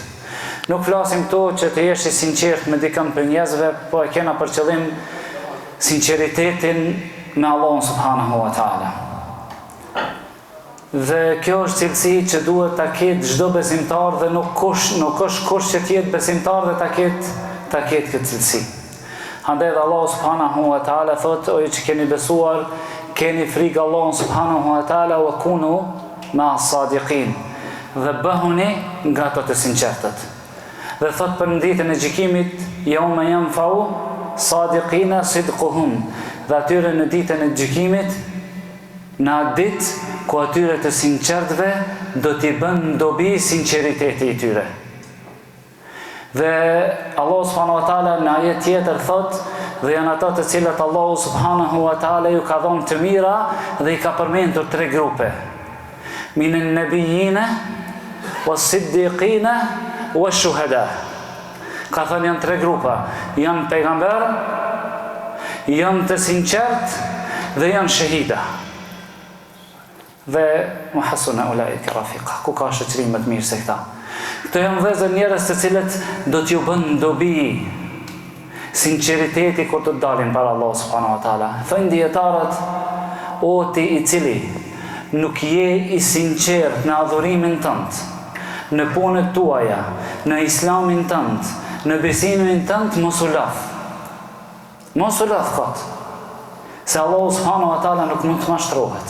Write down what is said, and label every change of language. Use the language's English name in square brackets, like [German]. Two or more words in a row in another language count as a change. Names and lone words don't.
[Albanian] Nuk flasim këtu që të jesh i sinqert me dikën për njerëzve, po e kena për qëllim sinqeritetin me Allahun [Arabic] سبحانه وتعالى. [Albanian] Dhe kjo është cilësi që duhet ta ketë çdo besimtar dhe nuk është kush që të jetë besimtar dhe ta ketë këtë cilësi. Andaj dhe Allahu [Arabic] سبحانه وتعالى [Albanian] thotë, o ju që keni besuar, keni frikë Allahun [Arabic] سبحانه وتعالى وكونوا مع الصادقين, [Albanian] dhe bëhuni nga ato të sinqertët. Dhe thot për në ditën e gjykimit, [Arabic] يوم ينفع الصادقين صدقهم, [Albanian] dhe atyre në ditën e gjykimit, në atë ditë ku atyre të sinqertëve do t'i bën dobi sinqeriteti i tyre. Dhe Allahu [Arabic] سبحانه وتعالى [Albanian] në ajet tjetër thot, dhe janë ato të cilat Allahu [Arabic] سبحانه وتعالى [Albanian] ju ka dhënë të mira dhe i ka përmendur 3 grupe. [Arabic] من النبيين, والصديقين والشهداء. [Albanian] Ka thënë janë 3 grupa. Janë pejgamber, janë të sinqert dhe janë shahida. [Arabic] وحسن أولئك رفيقا. [Albanian] Ku ka shoqëri më të mirë se këta? Këto janë vëllezër njerëz të cilët do t'ju bën dobi sinqeriteti kur të dalin para Allah [Arabic] سبحانه وتعالى. [Albanian] Thënë dietarët, o ti i cili nuk je i sinqert në adhurimin tënd, në punët tuaja, në islamin tënd, në besimin tënd, mos u lodh. Mos u lodh kot. Se Allahu [Arabic] سبحانه وتعالى [Albanian] nuk mund të mashtrohet.